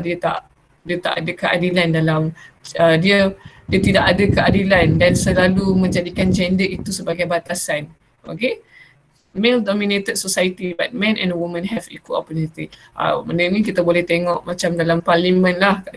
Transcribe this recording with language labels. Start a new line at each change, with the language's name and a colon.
Malay: Dia tak ada keadilan dalam dia tidak ada keadilan dan selalu menjadikan gender itu sebagai batasan. Okay.
English: Male dominated society, but men and women have equal opportunity.
Malay: Benda ni kita boleh tengok macam dalam parlimen lah.